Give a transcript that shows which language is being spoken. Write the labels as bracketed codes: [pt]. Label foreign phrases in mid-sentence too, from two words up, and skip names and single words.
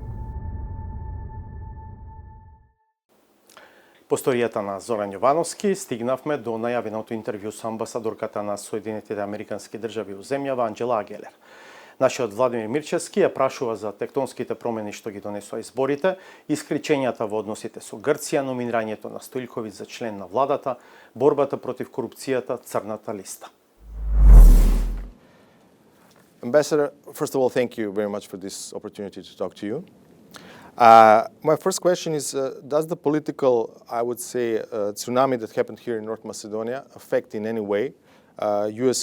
[mk] По сторијата на Зоран Јовановски стигнавме до најавеното интервју со амбасадорката на Соединетите Американски држави у земјава Анџела Агелер. Нашиот Владимир Мирчевски ја прашува за тектонските промени што ги донесоа изборите, исклучењата во односите со Грција, номинирањето на Стојлковиќ за член на владата, борбата против корупцијата, црната листа. [en] Ambassador, first of all, thank you very much for this opportunity to talk to you. My first question is, does the political, I would say, tsunami that happened here in North Macedonia affect in any way U.S.